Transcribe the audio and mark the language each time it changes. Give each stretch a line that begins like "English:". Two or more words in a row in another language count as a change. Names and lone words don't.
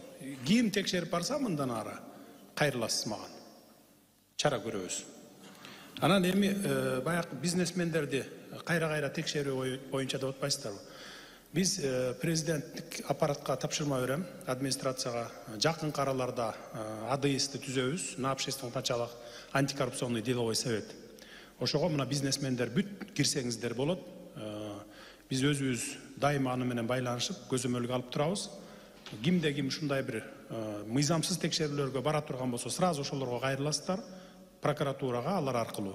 Kyrgyz: Ким текшерип барса, мындан ары кайрыласыз мага. Чара көрөбүз. Анан эми баягы бизнесмендерди кайра текшерүү боюнча деп атпайсыздарбы? Биз президенттик аппаратка тапшырма берем, администрацияга жакын араларда АДС-ди түзөбүз,
Russian: на общественных началах антикоррупционный деловой совет.
Kyrgyz: Ошого мына бизнесмендер бүт кирсеңиздер болот. Биз өзүбүз дайыма аны менен байланышып, көзөмөлгө алып турабыз. Кимде ким ушундай бир мыйзамсыз текшерүүлөргө бара турган болсо, сразу ошолорго кайрыласыздар, прокуратурага алар аркылуу.